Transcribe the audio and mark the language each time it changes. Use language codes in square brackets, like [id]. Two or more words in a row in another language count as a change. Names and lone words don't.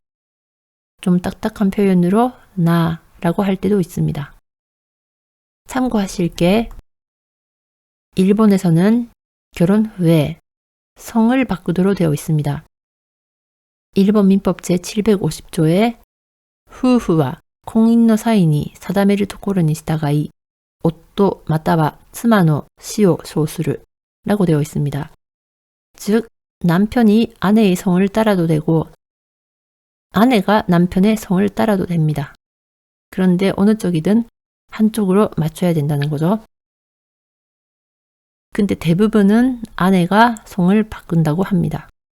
[ko] 좀 딱딱한 표현으로 나라고 할 때도 있습니다. 참고하실 게 일본에서는 결혼 후에 성을 바꾸도록 되어 있습니다. 일본 민법 제750조에 후후와 [ja] 婚姻の際に定めるところに従い、夫または妻の死を称する [ko] 라고 되어 있습니다. 즉, 남편이 아내의 성을 따라도 되고 아내가 남편의 성을 따라도 됩니다. 그런데 어느 쪽이든 한쪽으로 맞춰야 된다는 거죠. 근데 대부분은 아내가 성을 바꾼다고 합니다.